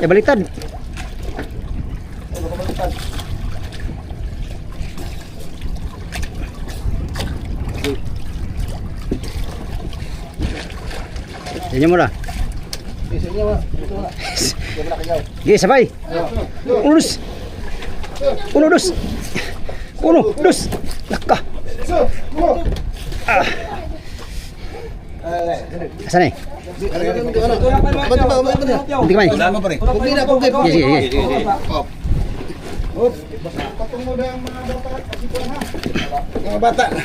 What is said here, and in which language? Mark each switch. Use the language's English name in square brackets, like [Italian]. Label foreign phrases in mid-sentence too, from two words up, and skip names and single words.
[Filipino] Eh, baliktad. Yan mo na. Sige, sabay. Uno, dos. Uno, dos. Uno, dos. Naka. Ah. Asan eh? Hindi ka man. Sige, sige, sige. Mga bata.